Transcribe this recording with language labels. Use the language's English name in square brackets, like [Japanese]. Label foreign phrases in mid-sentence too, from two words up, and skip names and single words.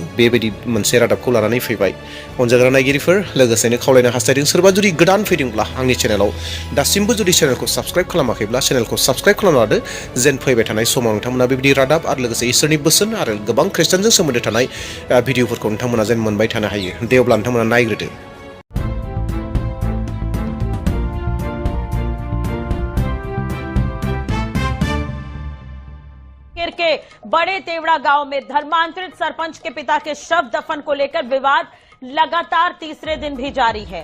[Bodo] बेबायदि मोनसे रादाबखौ लानानै फैबाय। अनजाग्रा नायगिरिफोर, लोगोसेनो खावलायनो हास्थायदों सोरबा जुदि गोदान फैदोंब्ला आंनि चेनेलाव दासिमबो जुदि चेनेलखौ साबस्क्राइब खालामाखैब्ला चेनेलखौ साबस्क्राइब खालामना लादो, जेन फैबाय थानाय समाव नोंथांमोना बेबायदि रादाब आरो लोगोसे इसोरनि बोसोन आरो गोबां खृष्टानजों सोमोन्दो थानाय भिडिअफोरखौ नोंथांमोना जेन मोनबाय थानो हायो। दे अब्ला नोंथांमोना नायग्रोदो। [Hindi] के बड़े तेवड़ा गांव में धर्मांतरित सरपंच के पिता के शव दफन को लेकर विवाद लगातार तीसरे दिन भी जारी है।